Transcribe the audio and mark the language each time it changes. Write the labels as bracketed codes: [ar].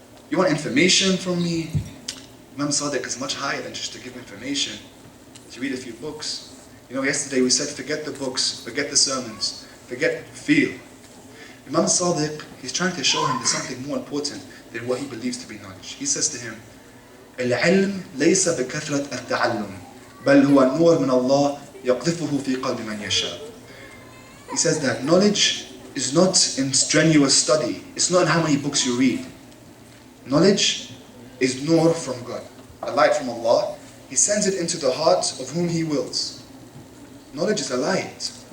[en] You want information from me? Imam Sadiq is much higher than just to give information. To read a few books. You know, yesterday we said forget the books, forget the sermons, forget feel. Imam Sadiq, he's trying to show him there's something more important than what he believes to be knowledge. He says to him, [ar] العلم ليس بكثرة التعلم بل هو نور من الله يقذفه في قلب من يشاء. [en] He says that knowledge is not in strenuous study. It's not in how many books you read. Knowledge is nur from God, a light from Allah. He sends it into the heart of whom He wills. Knowledge is a light.